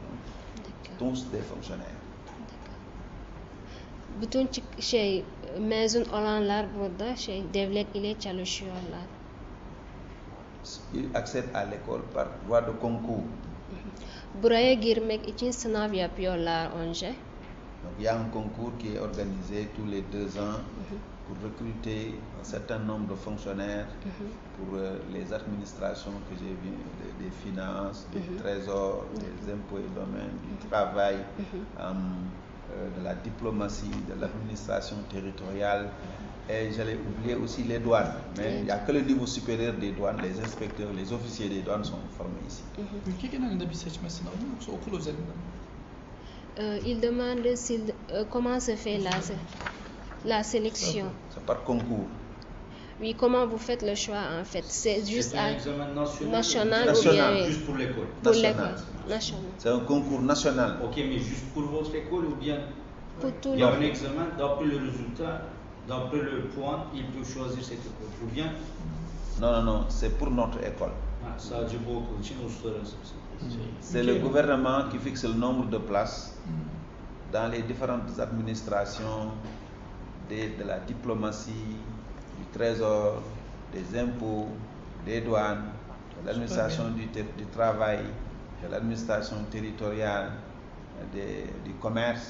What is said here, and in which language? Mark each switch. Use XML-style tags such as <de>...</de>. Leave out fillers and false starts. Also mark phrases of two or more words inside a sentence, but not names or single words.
<fr>Tous des fonctionnaires.</fr> <tr>Bütün mezun olanlar burada devlet ile çalışıyorlar.</tr> <fr>Ils accèdent à l'école par voie de concours.</fr> <tr>Buraya girmek için sınav yapıyorlar önce.</tr> <fr>Donc il y a un concours qui est organisé tous les 2 ans pour recruter un certain nombre de fonctionnaires pour les administrations que j'ai vues, des finances, du trésor, des impôts et domaines, du travail, de la diplomatie, de l'administration territoriale. Et j'allais oublier aussi les douanes. Mais il n'y a que le niveau supérieur des douanes, les inspecteurs, les officiers des douanes sont formés ici.</fr> <tr>Ülke genelinde bir seçme sınavı mı yoksa okul özelinde mi?</tr> <fr>Il demande comment se fait la sélection. C'est par concours. Oui, comment vous faites le choix en fait? C'est juste un examen national ou bien juste pour l'école? Pour l'école. National. C'est un concours national. Ok, mais juste pour votre école ou bien Pour tout il y a un examen, d'après le résultat, d'après le point, il peut choisir cette école. Ou bien Non, c'est pour notre école.</fr> <tr>sadece bu okul için uluslararası.</tr> <fr>C'est le gouvernement qui fixe le nombre de places dans les différentes administrations de la diplomatie, du trésor, des impôts, des douanes, de l'administration du travail, de l'administration territoriale, du commerce.</fr>